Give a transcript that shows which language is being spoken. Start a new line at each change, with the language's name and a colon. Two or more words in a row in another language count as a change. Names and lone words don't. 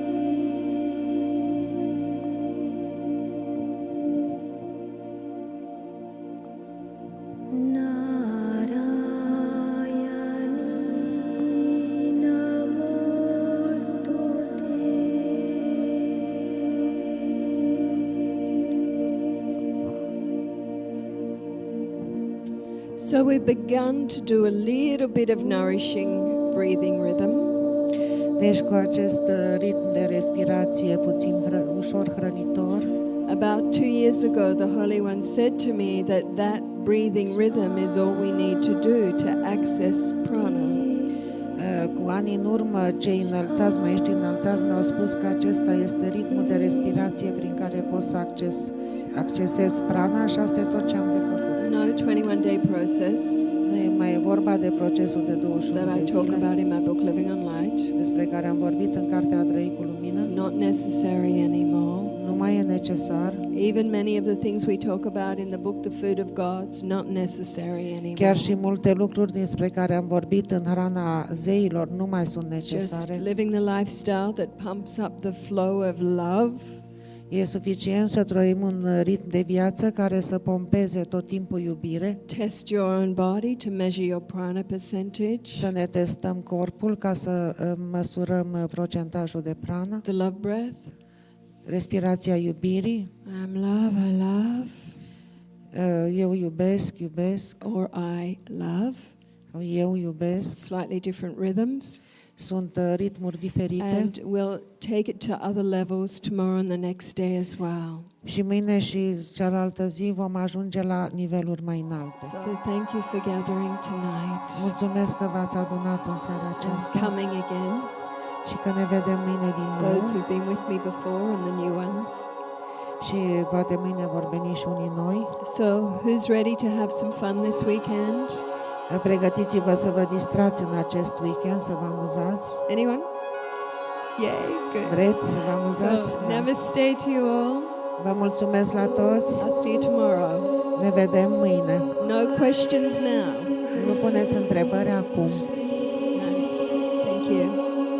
Sanskrit: Narayani Namostute.
English: So we've begun to do a little bit of nourishing breathing rhythm.
Romanian: Deci cu acest ritm de respirație puțin ușor hrănitor,
English: About 2 years ago, the Holy One said to me that that breathing rhythm is all we need to do to access prana.
Romanian: cu ani în urmă, cei înălțați, maestrii înălțați mi-au spus că acesta este ritmul de respirație prin care poți să accesezi prana și asta e tot ce am de făcut.
English: No 21-day process
Romanian: Nu e mai vorba de procesul de 21
English: that I
Romanian: de
English: talk
Romanian: zile
English: about in my book, Living on Light.
Romanian: despre care am vorbit în cartea A trăi cu lumină.
English: It's not necessary anymore.
Romanian: Nu mai e necesar.
English: Even many of the things we talk about in the book, The Food of God, it's not necessary anymore.
Romanian: Chiar și multe lucruri despre care am vorbit în hrana zeilor nu mai sunt
English: Just
Romanian: necesare.
English: living the lifestyle that pumps up the flow of love.
Romanian: E suficient să trăim un ritm de viață care să pompeze tot timpul iubire,
English: Test your own body to measure your prana percentage.
Romanian: să ne testăm corpul ca să măsurăm procentajul de prană,
English: The love breath.
Romanian: respirația iubirii,
English: I'm love, I love.
Romanian: eu iubesc, iubesc,
English: Or I love.
Romanian: eu iubesc.
English: Slightly different rhythms.
Romanian: Sunt ritmuri diferite
English: And we'll take it to other levels tomorrow and the next day as well.
Romanian: și mâine și cealaltă zi vom ajunge la niveluri mai înalte.
English: So thank you for gathering tonight
Romanian: Mulțumesc că v-ați adunat în seara
English: and
Romanian: aceasta
English: coming again.
Romanian: și că ne vedem mâine din
English: Those
Romanian: nou
English: who've been with me before and the new ones.
Romanian: și poate mâine vor veni și unii noi.
English: So who's ready to have some fun this weekend?
Romanian: Pregătiți-vă să vă distrați în acest weekend, să vă amuzați.
English: Anyone? Yay, good.
Romanian: Vreți să vă amuzați?
English: So
Romanian: Da.
English: namaste to you all.
Romanian: Vă mulțumesc la toți.
English: I'll see you tomorrow.
Romanian: Ne vedem mâine.
English: No questions now.
Romanian: Nu puneți întrebări acum.
English: No. Thank you.